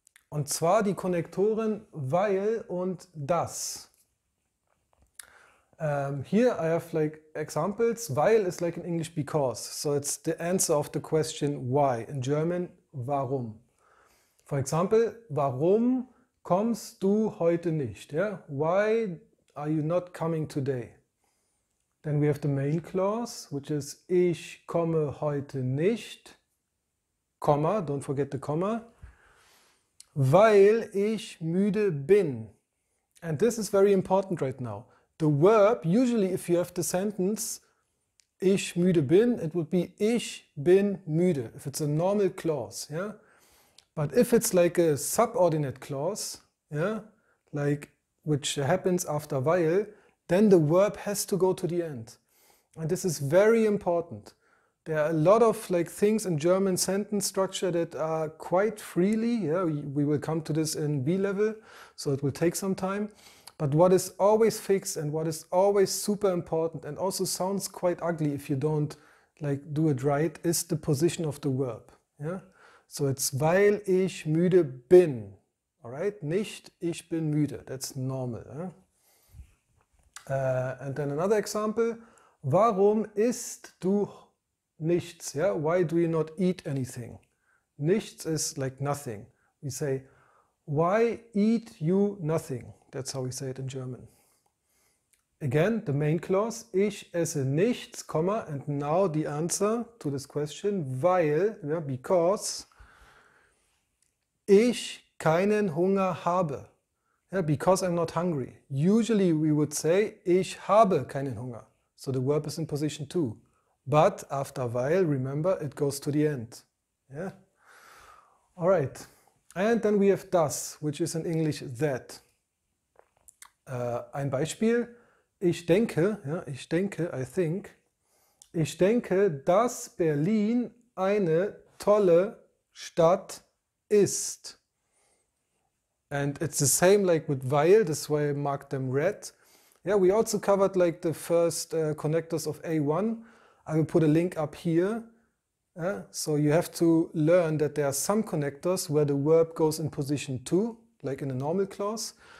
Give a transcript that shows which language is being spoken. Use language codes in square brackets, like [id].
[de] Und zwar die Konnektoren weil und das. [en] Here I have like examples. Weil is like in English because, so it's the answer of the question why. In German, warum. For example, [de] warum kommst du heute nicht? [en] Yeah? Why are you not coming today? Then we have the main clause, which is [de] ich komme heute nicht, [en] Komma, don't forget the comma, [de] weil ich müde bin. [en] And this is very important right now. The verb, usually if you have the sentence [de] ich müde bin, [en] it would be [de] ich bin müde, [en] if it's a normal clause, yeah? But if it's like a subordinate clause, yeah, like which happens after weil, then the verb has to go to the end. And this is very important. There are a lot of like things in German sentence structure that are quite freely, yeah, we will come to this in B level, so it will take some time. But what is always fixed and what is always super important and also sounds quite ugly if you don't like do it right is the position of the verb. Yeah? So it's [de] weil ich müde bin. Alright, nicht ich bin müde. [en] That's normal. And then another example. [de] Warum isst du nichts? Yeah? [en] Why do you not eat anything? Nichts is like nothing. We say, why eat you nothing? That's how we say it in German. Again, the main clause. [de] Ich esse nichts, [en] comma, and now the answer to this question. [de] Weil, yeah, because ich keinen Hunger habe. [en] Yeah, because I'm not hungry. Usually we would say, [de] ich habe keinen Hunger. [en] So the verb is in position 2. But after weil, remember, it goes to the end. Yeah? All right. And then we have das, which is in English that. [de] Ein Beispiel. Ich denke, ja, ich denke, [en] I think. [de] Ich denke, dass Berlin eine tolle Stadt ist. [en] And it's the same like with weil, that's why I marked them red. Yeah, we also covered like the first connectors of A1. I will put a link up here. So you have to learn that there are some connectors where the verb goes in position 2, like in a normal clause.